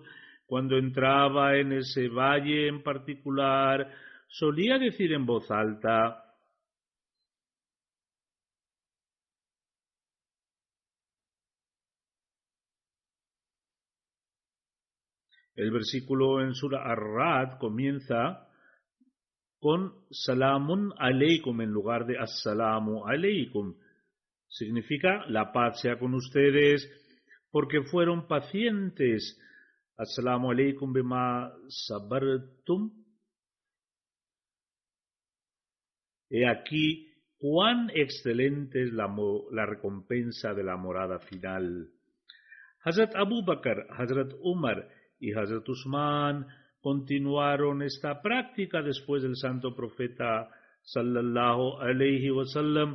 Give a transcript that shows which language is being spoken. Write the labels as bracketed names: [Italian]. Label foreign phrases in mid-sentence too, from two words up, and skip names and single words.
[Spanish] Cuando entraba en ese valle en particular, solía decir en voz alta: el versículo en Sura Ar-Ra'd comienza con [Arabic] سلام عليكم [Spanish] en lugar de [Arabic] السلام عليكم. [Spanish] Significa la paz sea con ustedes porque fueron pacientes. [Arabic] السلام عليكم بما صبرتم. [Spanish] He aquí cuán excelente es la recompensa de la morada final. Hazrat Abu Bakr, Hazrat Umar y Hazrat Usman continuaron esta práctica después del santo profeta [Arabic] صلى الله عليه وسلم.